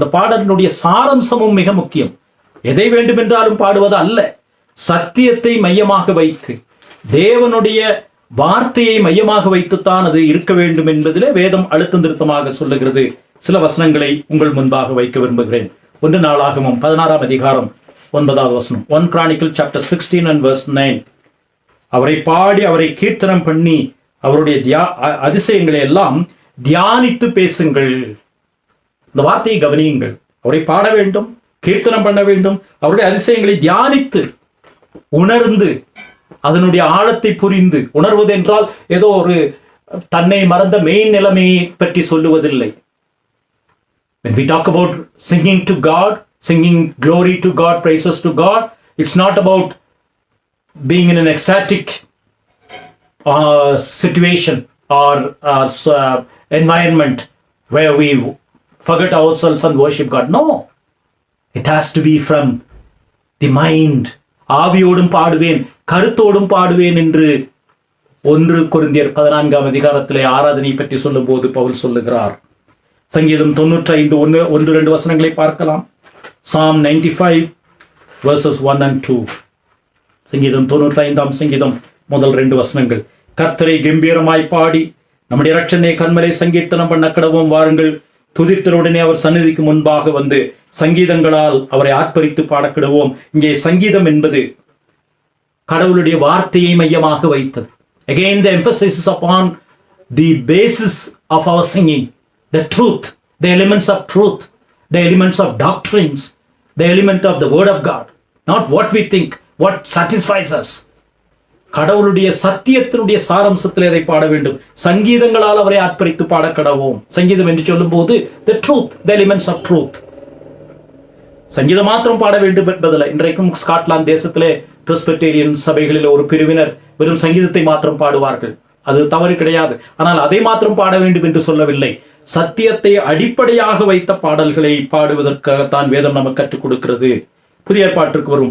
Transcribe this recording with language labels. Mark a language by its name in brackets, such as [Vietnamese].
[Tamil] அந்த பாடலினுடைய சாரம்சமும் மிக முக்கியம். எதை வேண்டுமென்றாலும் பாடுவது அல்ல, சத்தியத்தை மையமாக வைத்து, தேவனுடைய வார்த்தையை மையமாக வைத்துத்தான் அது இருக்க வேண்டும் என்பதிலே வேதம் அழுத்தம் திருத்தமாக சொல்லுகிறது. சில வசனங்களை உங்கள் முன்பாக வைக்க விரும்புகிறேன். 1 நாளாகமம் 16:9 [English] 1 Chronicle chapter 16 and verse 9. [Tamil] அவரை பாடி அவரை கீர்த்தனம் பண்ணி அவருடைய அதிசயங்களை எல்லாம் தியானித்து பேசுங்கள். இந்த வார்த்தையை கவனியுங்கள். அவரை பாட வேண்டும், கீர்த்தனம் பண்ண வேண்டும், அவருடைய அதிசயங்களை தியானித்து உணர்ந்து அதனுடைய ஆழத்தை புரிந்து. உணர்வது என்றால் ஏதோ ஒரு தன்னை மறந்த மெயின் நிலைமையை பற்றி சொல்லுவதில்லை. [English] When we talk about singing to God, singing glory to God, praises to God, it's not about being in an ecstatic situation or environment where we forget ourselves and worship God. No, it has to be from the mind. [Tamil] ஆவியோடும் பாடுவேன், கருத்தோடும் பாடுவேன் என்று 1 கொரிந்தியர் 14ஆம் அதிகாரத்திலே ஆராதனை பற்றி சொல்லும் போது பவுல் சொல்லுகிறார். சங்கீதம் 95 1-2 வசனங்களை பார்க்கலாம். [English] Psalm 95 verses 1 and 2. [Tamil] சங்கீதம் 95ஆம் சங்கீதம் முதல் 2 வசனங்கள். கர்த்தரை கம்பீரமாய் பாடி நம்முடைய இரட்சணை கன்மலை சங்கீர்த்தனம் பண்ண கடவும் வாருங்கள். துதித்தலுடனே அவர் சந்நிதிக்கு முன்பாக வந்து சங்கீதங்களால் அவரை ஆர்ப்பரித்து பாடக்கிடுவோம். இங்கே சங்கீதம் என்பது கடவுளுடைய வார்த்தையை மையமாக வைத்தது. [English] Again the emphasis is upon the basis of our singing, the truth, the elements of truth, the elements of doctrines, the element of the word of God, not what we think, what satisfies us. [Tamil] கடவுளுடைய சத்தியத்தினுடைய சாரம்சத்தில் அதை பாட வேண்டும். சங்கீதங்களால் அவரை ஆர்ப்பரித்து பாடக்கடவோம். சங்கீதம் என்று சொல்லும் போது [English] the truth, the elements of truth. [Tamil] சங்கீதம் மாத்திரம் பாட வேண்டும் என்பதில்லை. இன்றைக்கும் ஸ்காட்லாந்து தேசத்திலே பிரெஸ்பிட்டேரியன் சபைகளில் ஒரு பிரிவினர் வெறும் சங்கீதத்தை மாத்திரம் பாடுவார்கள். அது தவறு கிடையாது. ஆனால் அதை மாத்திரம் பாட வேண்டும் என்று சொல்லவில்லை. சத்தியத்தை அடிப்படையாக வைத்த பாடல்களை பாடுவதற்காகத்தான் வேதம் நமக்கு கற்றுக் கொடுக்கிறது. புதிய ஏற்பாட்டிற்கு வரும்.